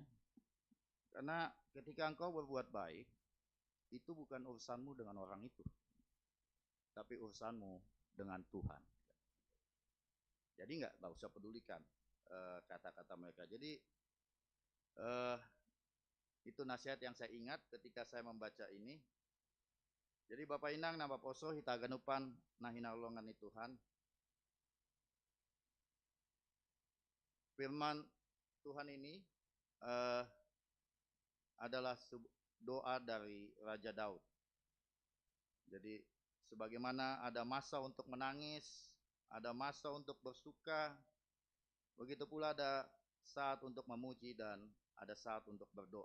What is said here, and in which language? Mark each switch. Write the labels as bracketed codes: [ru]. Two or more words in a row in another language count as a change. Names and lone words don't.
[id] Karena ketika engkau berbuat baik, itu bukan urusanmu dengan orang itu, tapi urusanmu dengan Tuhan. Jadi nggak usah pedulikan kata-kata mereka. Jadi itu nasihat yang saya ingat ketika saya membaca ini. [bts] Jadi Bapak Inang nama poso hitaganupan nah hinalongan Tuhan. [id] Firman Tuhan ini adalah doa dari Raja Daud. Jadi sebagaimana ada masa untuk menangis, ada masa untuk bersuka, begitu pula ada saat untuk memuji dan ada saat untuk berdoa.